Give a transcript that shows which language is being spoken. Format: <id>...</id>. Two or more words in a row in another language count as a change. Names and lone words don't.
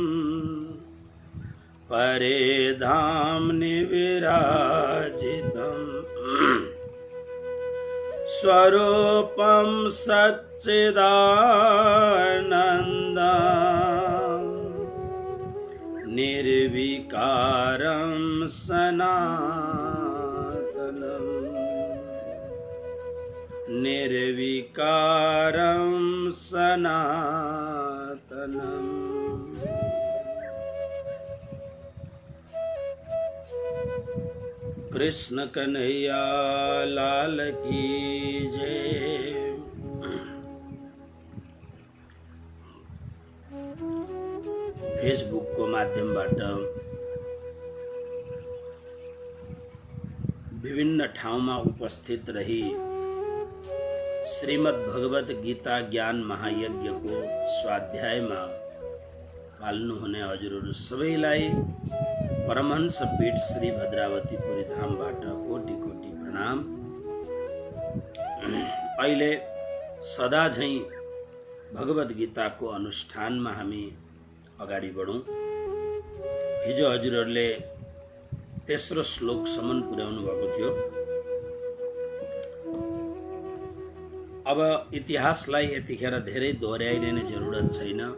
<sa>परेधाम्नि विराजितं स्वरूपं सच्चिदानन्दं निर्विकारं सनातनं निर्विकारं सनातनम्।</sa> <hi>कृष्ण कन्हैया लाल की जय।</hi> <ne>फेसबुक को माध्यमबाट विभिन्न ठाउँमा उपस्थित रही श्रीमद् भगवत गीता ज्ञान महायज्ञ को स्वाध्यायमा पाल्नुहुने हजुरहरू सबैलाई परमहंस पीठ श्री भद्रावती पुरी धामबाट कोटि कोटि प्रणाम। अहिले सदा झैं भगवत गीताको अनुष्ठानमा हामी अगाडि बढौं। हिजो हजुरहरूले तेस्रो श्लोकसम्म पुर्याउनु भएको थियो। अब इतिहासलाई यतिखेर धेरै दोहोर्याइने जरुरत छैन।</ne>